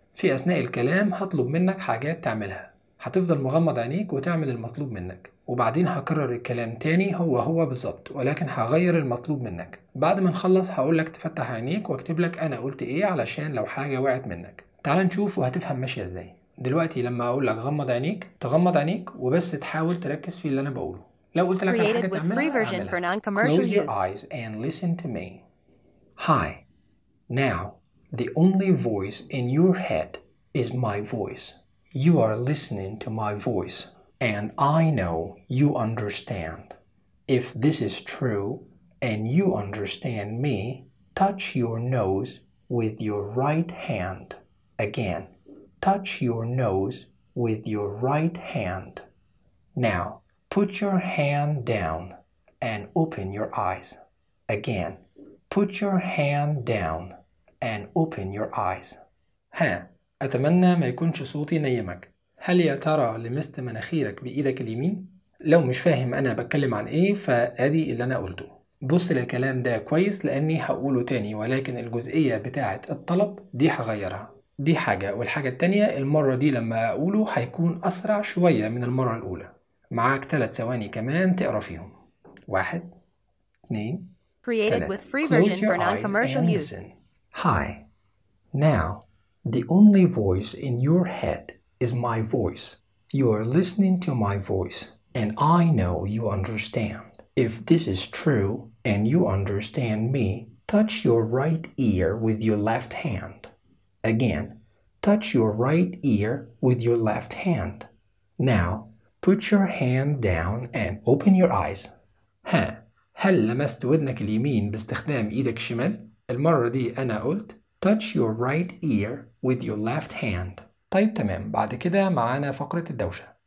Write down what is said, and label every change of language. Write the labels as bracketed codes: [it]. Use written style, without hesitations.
[ar] في اثناء الكلام هطلب منك حاجات تعملها، هتفضل مغمض عينيك وتعمل المطلوب منك، وبعدين هكرر الكلام تاني هو بالظبط، ولكن هغير المطلوب منك. بعد ما نخلص هقولك تفتح عينيك واكتب لك انا قلت ايه، علشان لو حاجة وقعت منك. تعال نشوف وهتفهم ماشية ازاي. دلوقتي لما اقول لك غمض عينيك، تغمض عينيك وبس تحاول تركز في اللي انا بقوله. لو قلت لك حاجه تعملها [en] Close your eyes and listen to me. Hi. Now, the only voice in your head is my voice. You are listening to my voice and I know you understand. If this is true and you understand me, touch your nose with your right hand again. Touch your nose with your right hand. Now, put your hand down and open your eyes. Again, put your hand down and open your eyes. [ar] ها، أتمنى ما يكونش صوتي نيمك. هل يا ترى لمست مناخيرك بإيدك اليمين؟ لو مش فاهم أنا بتكلم عن إيه، فأدي اللي أنا قلته. بص للكلام ده كويس لأني هقوله تاني، ولكن الجزئية بتاعت الطلب دي هغيرها. دي حاجة، والحاجة التانية المرة دي لما أقوله هيكون أسرع شوية من المرة الأولى. معاك 3 ثواني كمان تقرأ فيهم. 1 2 [en] Created with free version for non-commercial use. Hi. Now, the only voice in your head is my voice. You are listening to my voice and I know you understand. If this is true and you understand me, touch your right ear with your left hand. Again, touch your right ear with your left hand. Now, put your hand down and open your eyes. [ar] ها، هل لمست ودنك اليمين باستخدام ايدك الشمال؟ المرة دي انا قلت [en] touch your right ear with your left hand. [ar] طيب تمام، بعد كده معانا فقرة الدوشة.